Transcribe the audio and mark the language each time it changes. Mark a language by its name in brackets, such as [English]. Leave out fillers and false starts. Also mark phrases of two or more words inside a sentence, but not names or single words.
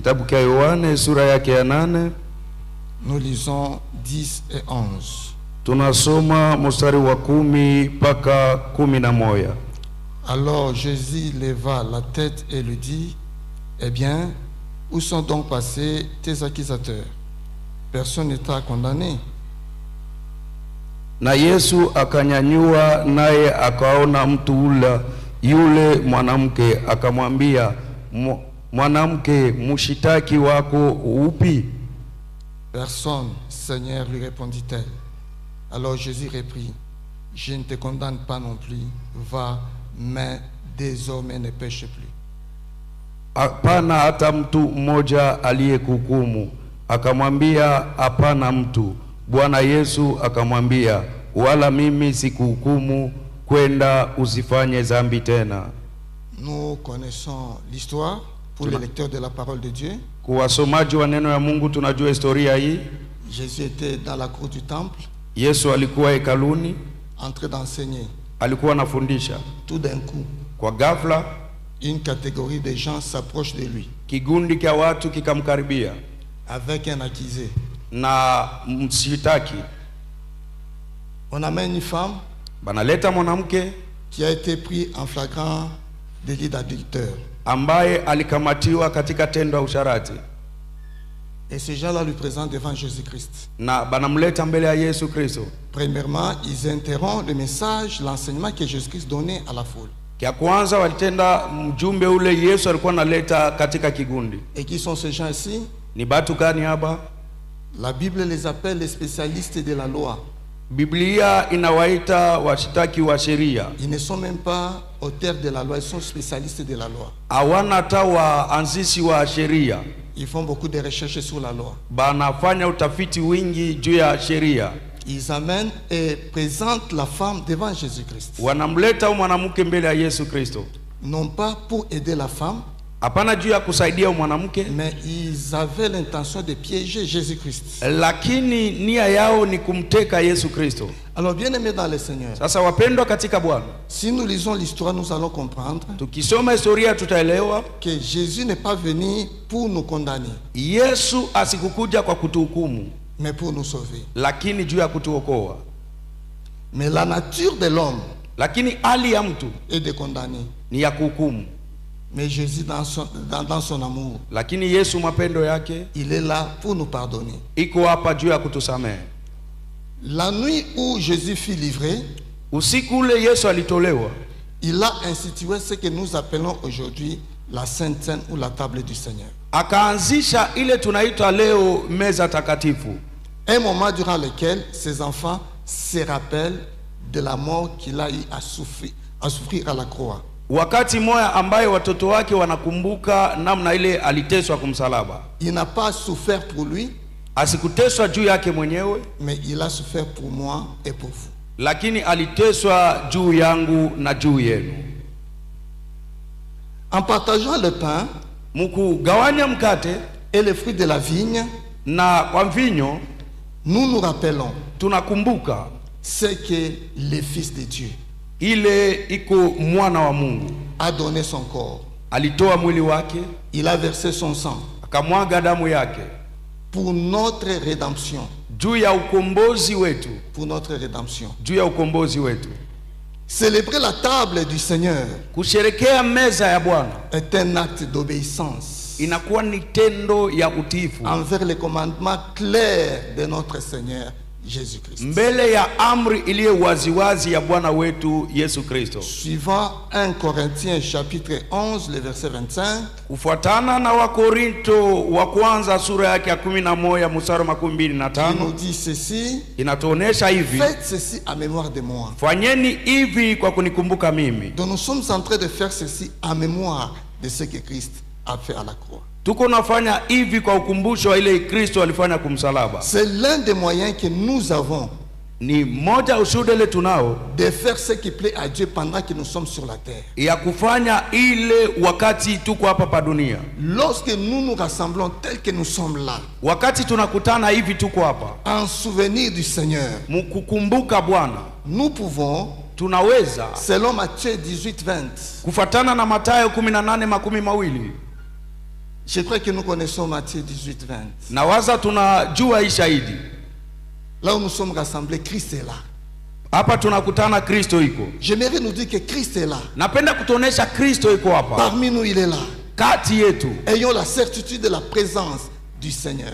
[French] Nous lisons 10 et 11. Alors Jésus leva la tête et lui dit: eh bien, où sont donc passés tes accusateurs? Personne ne t'a condamné. [Swahili] Na Yesu akanyanyua naye akaona mtu yule mwanamke akamwambia, mwanamke, mshitaki wako upi? [French] Personne, Seigneur, lui répondit-elle. Alors Jésus reprit: je ne te condamne pas non plus, va, mais désormais ne pêche plus. [Swahili] Hapana hata mtu mmoja aliyekuhukumu. Akamwambia, hapana mtu. Bwana Yesu akamwambia, wala mimi sikuhukumu, kwenda usifanye dhambi tena. [French] Nous connaissons l'histoire pour les lecteurs de la parole de Dieu. [Swahili] Kuwasomaji wa neno ya Mungu tunajua historia hii. [French] Jésus était dans la cour du temple. [Swahili] Yesu alikuwa hekaluni, [French] en train d'enseigner. [Swahili] Alikuwa anafundisha. [French] Tout d'un coup, [Swahili] kwa ghafla, [French] une catégorie de gens s'approche de lui. [Swahili] Kigundi kia watu kikamkaribia. [French] Avec un accusé. [Swahili] Na mshitaki. [French] On amène une femme. [Swahili] Banaleta mwanamke [French] qui a été pris en flagrant délit d'adultère. [Swahili] Ambaye alikamatiwa katika tendo la usharati. [French] Et ces gens-là lui présentent devant Jésus-Christ. [Swahili] Na banamleta mbele ya Yesu Kristo. [French] Premièrement, ils interrompent le message, l'enseignement que Jésus-Christ donnait à la foule. [Swahili] Kia kwanza walitenda mjumbe ule Yesu alikuwa analeta katika kigundi. [French] Et qui sont ces gens ici? [Swahili] Ni batu gani hapa? [French] La Bible les appelle les spécialistes de la loi. [Swahili] Biblia inawaita washitaki wa sheria. [French] Ils ne sont même pas auteurs de la loi, ils sont spécialistes de la loi. [Swahili] Hawana hata waanzisi wa sheria. [French] Ils font beaucoup de recherches sur la loi. [Swahili] Banafanya utafiti wingi juu ya sheria. [French] Ils amènent et présentent la femme devant Jésus-Christ. [Swahili] Wanamleta mwanamke mbele ya Yesu Kristo. [French] Non pas pour aider la femme, [Swahili] hapana juu ya kusaidia mwanamke, [French] mais ils avaient l'intention de piéger Jésus-Christ. [Swahili] Lakini nia yao ni kumteka Yesu Kristo. [French] Alors bien aimés dans le Seigneur, [Swahili] sasa wapendwa katika Bwana, [French] si nous lisons l'histoire, nous allons comprendre [Swahili] tukisoma historia tutaelewa [French] que Jésus n'est pas venu pour nous condamner. [Swahili] Yesu asikukuja kwa kutuhukumu, [French] mais pour nous sauver. [Swahili] Lakini juu ya kutuokoa. [French] Mais la nature de l'homme, [Swahili] lakini hali ya mtu, [French] est de condamner. [Swahili] Ni ya kuhukumu. [French] Mais Jésus dans son amour, [Swahili] lakini Yesu mapendo yake, [French] il est là pour nous pardonner. [Swahili] Iko hapa juu ya kutusamehe. [French] La nuit où Jésus fut livré, [Swahili] usiku ule Yesu alitolewa, [French] il a institué ce que nous appelons aujourd'hui la Sainte Seine ou la table du Seigneur. [Swahili] Akaanzisha ile tunaita leo meza takatifu. [French] Un moment durant lequel ses enfants se rappellent de la mort qu'il a eu à souffrir à la croix. [Swahili] Wakati moya ambaye watoto wake wanakumbuka namna ile aliteswa kumsalaba. [French] Il n'a pas souffert pour lui, [Swahili] asikuteswa juu yake mwenyewe, [French] mais il a souffert pour moi et pour vous. [Swahili] Lakini aliteswa juu yangu na juu yenu. [French] En partageant le pain, [Swahili] mukugawanya mkate [French] et les fruits de la vigne, [Swahili] na kwa mvinyo, [French] nous nous rappelons [Swahili] tunakumbuka [French] ce que le Fils de Dieu, [Swahili] ile iko mwana wa Mungu, [French] a donné son corps. [Swahili] Alitoa mwili wake, [French] il a versé son sang, [Swahili] akamwaga damu yake [French] pour notre rédemption. [Swahili] Juu ya ukombozi wetu, [French] pour notre rédemption. [Swahili] Juu ya ukombozi wetu. [French] Célébrer la table du Seigneur, [Swahili] kusherekea meza ya Bwana, [French] est un acte d'obéissance. [Swahili] Inakuwa ni tendo ya utiifu [French] envers les commandements clairs de notre Seigneur Jésus-Christ. [Swahili] Mbele ya amri iliye waziwazi ya Bwana wetu Yesu Kristo. [French] Suivant 1 Corinthiens chapitre 11 le verset 25. [Swahili] Kufuatana na Wakorinto wa kwanza sura yake ya 11 mstari wa 25. [French] Il nous dit ceci. [Swahili] Inatuonesha hivi. [French] Faites ceci à mémoire de moi. [Swahili] Fanyeni hivi kwa kunikumbuka mimi. [French] Donc nous sommes en train de faire ceci à mémoire de ce que Christ a fait à la croix. [Swahili] Tuko nafanya hivi kwa ukumbusho wa ile Kristo alifanya kumsalaba. [French] C'est l'un des moyens que nous avons, [Swahili] ni moja ushuhuda ile tunao, [French] de faire ce qui plaît à Dieu pendant que nous sommes sur la terre. [Swahili] Ya kufanya ile wakati tuko hapa pa dunia. [French] Lorsque nous nous rassemblons tel que nous sommes là, [Swahili] wakati tunakutana hivi tuko hapa, [French] en souvenir du Seigneur, [Swahili] mkukumbuka Bwana, [French] nous pouvons, [Swahili] tunaweza, [French] selon Matthieu 18:20, [Swahili] kufuatana na Mathayo 18:20. [French] Je crois que nous connaissons Matthieu 18:20. [Swahili] Nawaza tunajua hii shahidi. [French] Là où nous sommes rassemblés, Christ est là. [Swahili] Hapa tunakutana, Kristo iko. [French] J'aimerais nous dire que Christ est là. [Swahili] Napenda kutuonesha Kristo iko hapa. [French] Parmi nous, il est là. [Swahili] Kati yetu. [French] Ayons la certitude de la présence du Seigneur.